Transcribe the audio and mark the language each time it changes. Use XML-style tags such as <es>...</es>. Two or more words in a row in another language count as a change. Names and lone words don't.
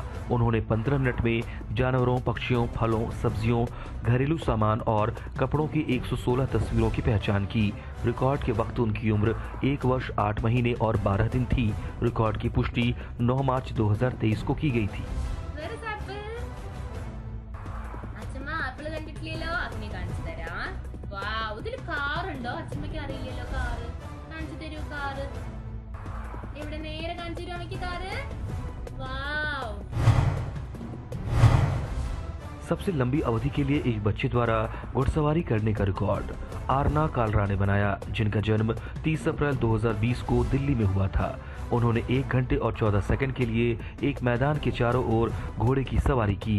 <hi>उन्होंने 15 मिनट में जानवरों, पक्षियों, फलों, सब्जियों, घरेलू सामान और कपड़ों की 116 तस्वीरों की पहचान की। रिकॉर्ड के वक्त उनकी उम्र 1 वर्ष 8 महीने और 12 दिन थी। रिकॉर्ड की पुष्टि 9 मार्च 2023 को की गई थी।</hi> <ml>കണ്ടിട്ടില്ലല്ലോ, അഗ്നി കാണിച്ചു തരാം. വാവ്, ഇതിൽ കാറുണ്ടോ? അച്ഛമ്മയ്ക്ക് അറിയില്ലല്ലോ കാറ്. കാണിച്ചു തരൂ കാറ്. ഇവിടെ നേരെ കാണിച്ചു തരൂ അമ്മയ്ക്ക് കാറ്. വാവ്।</ml> <hi>सबसे लंबी अवधि के लिए एक बच्चे द्वारा घुड़सवारी करने का रिकॉर्ड आरना कालरा ने बनाया, जिनका जन्म 30 अप्रैल 2020 को दिल्ली में हुआ था। उन्होंने 1 घंटे और 14 सेकंड के लिए एक मैदान के चारों ओर घोड़े की सवारी की।</hi>